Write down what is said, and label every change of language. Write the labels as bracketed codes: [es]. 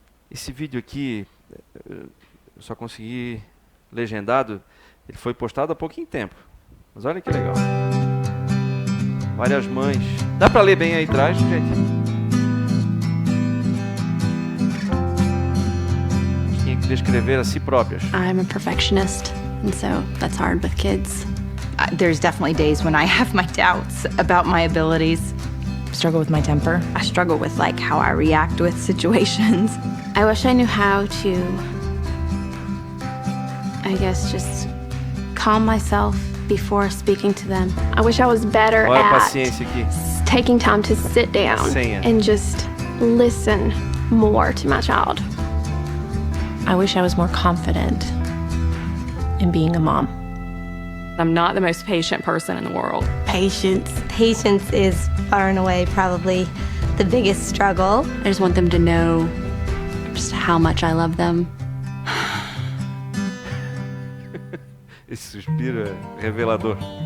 [pt] Esse vídeo aqui, eu só consegui legendado, ele foi postado há pouquinho tempo. Mas olha que legal. Várias mães. Dá para ler bem aí atrás, gente? Tinha que descrever a si próprias. [en] I'm a perfectionist, and so that's hard with kids. There's definitely days when I have my doubts about my abilities. struggle with my temper. I struggle with like how I react with situations. I wish I knew how to, I guess, just calm myself before speaking to them. I wish I was better [pt] Olha a [en] at [pt] paciência aqui. [en] taking time to sit down [pt] Senha. [en] and just listen more to my child. I wish I was more confident in being a mom. I'm not the most patient person in the world. Patience. Patience is far and away probably the biggest struggle. I just want them to know just how much I love them. [pt] Esse suspiro é revelador.